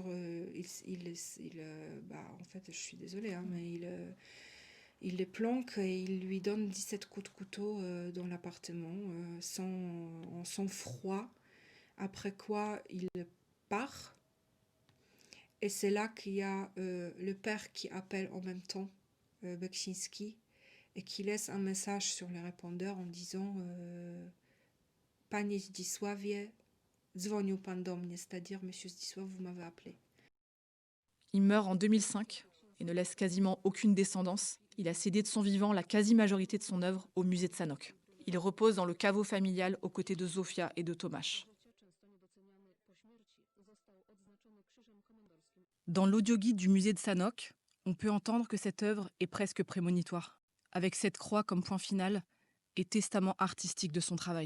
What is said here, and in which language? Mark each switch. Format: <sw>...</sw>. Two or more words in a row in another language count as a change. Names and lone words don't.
<fr>en fait, je suis désolée, mais il les planque et il lui donne 17 coups de couteau dans l'appartement, en sang-froid, après quoi il part. Et c'est là qu'il y a le père qui appelle en même temps Bekchinski, et qui laisse un message sur le répondeur en disant</fr> <pl>Panie Zdzisławie, dzwonił pan do mnie,</pl> <fr>c'est-à-dire Monsieur Zdzisław, vous m'avez appelé. Il meurt en 2005 et ne laisse quasiment aucune descendance. Il a cédé de son vivant la quasi-majorité de son œuvre au musée de Sanok. Il repose dans le caveau familial aux côtés de Zofia et de Tomáš. Dans l'audioguide du musée de Sanok, on peut entendre que cette œuvre est presque prémonitoire, avec cette croix comme point final et testament artistique de son travail.</fr>